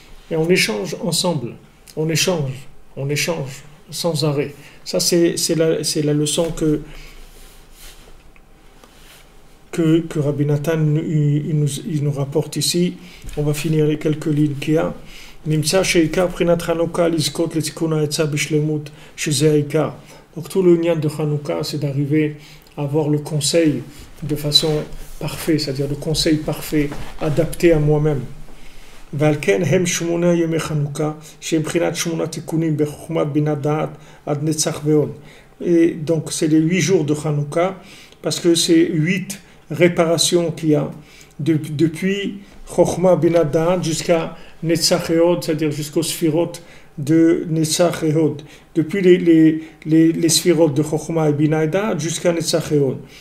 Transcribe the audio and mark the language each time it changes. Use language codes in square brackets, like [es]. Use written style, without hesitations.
[fr] Et on échange ensemble, on échange sans arrêt. Ça c'est la leçon que Rabbi Nathan il nous rapporte ici. On va finir les quelques lignes qu'il y a. [he] נמצא שעיקר בחינת חנוכה לזכות לתיקון העצה בשלמות, שזה העיקר. [fr] Donc tout le lien de Hanouka, c'est d'arriver à avoir le conseil de façon parfaite, c'est-à-dire le conseil parfait, adapté à moi-même. [he] ועל כן הם 8 ימי חנוכה, שהם בחינת 8 תיקונים בחוכמה בינה דעת עד נצח ועוד. [fr] Et donc c'est les 8 jours de Hanouka, parce que c'est 8 réparations qu'il y a depuis Chokhmah Binah Da'at jusqu'à Netzach et Hod, c'est-à-dire jusqu'aux Sphirot de Netzach et Hod. Depuis les Sphirot de Chokhmah et Binah Da'at jusqu'à Netzach et Hod.